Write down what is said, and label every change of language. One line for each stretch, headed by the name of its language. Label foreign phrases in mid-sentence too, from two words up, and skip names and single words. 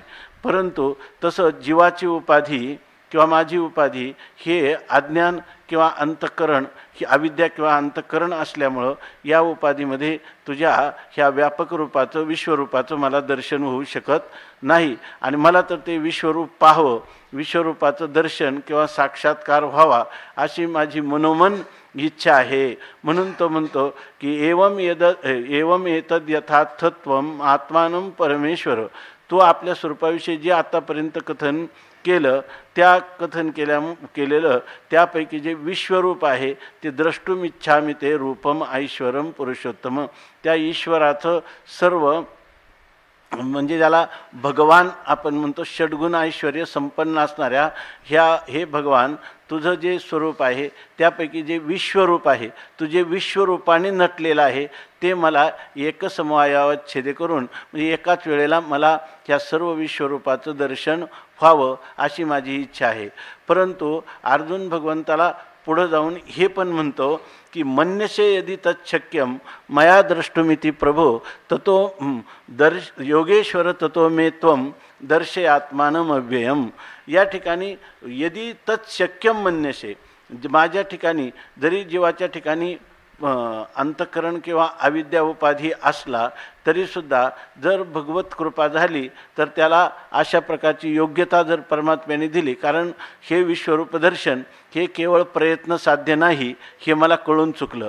Marathi: परंतु तसं जीवाची उपाधी किंवा माझी उपाधी हे अज्ञान किंवा अंतःकरण, ही अविद्या किंवा अंतःकरण असल्यामुळं या उपाधीमध्ये तुझ्या ह्या व्यापक रूपाचं विश्वरूपाचं मला दर्शन होऊ शकत नाही. आणि मला तर ते विश्वरूप पाहावं, विश्वरूपाचं दर्शन किंवा साक्षात्कार व्हावा अशी माझी मनोमन इच्छा आहे. म्हणून तो म्हणतो की
Sanskrit: एवम एतद यथार्थत्वम आत्मानं परमेश्वर.
Marathi: तो आपल्या स्वरूपाविषयी जे आतापर्यंत कथन केलं, त्या कथन केलेलं त्यापैकी जे विश्वरूप आहे ते
Sanskrit: द्रष्टुम इच्छामि ते रूपम ऐश्वरम पुरुषोत्तम.
Marathi: त्या ईश्वराचं सर्व म्हणजे ज्याला भगवान आपण म्हणतो, षड्गुण ऐश्वर्य संपन्न असणाऱ्या हे भगवान तुझं जे स्वरूप आहे त्यापैकी जे विश्वरूप आहे, तुझे विश्वरूपाने नटलेलं आहे, ते मला एकसमवायावत छेदे करून म्हणजे एकाच वेळेला मला ह्या सर्व विश्वरूपाचं दर्शन व्हावं अशी माझी इच्छा आहे. परंतु अर्जुन भगवंताला पुढं जाऊन हे पण म्हणतो की
Sanskrit: मन्यसे यदि तच्छक्यम मया द्रष्टुमिति प्रभो ततो योगेश्वर ततो मे त्वं दर्शयात्मानम अव्ययम.
Marathi: या ठिकाणी
Sanskrit: यदि तच्छक्यम मन्यसे,
Marathi: माझ्या ठिकाणी जरी जीवाच्या ठिकाणी अंतःकरण किंवा अविद्या उपाधी असला तरीसुद्धा जर भगवत कृपा झाली तर त्याला अशा प्रकारची योग्यता जर परमात्म्याने दिली, कारण हे विश्वरूप दर्शन हे केवळ प्रयत्न साध्य नाही हे मला कळून चुकलं.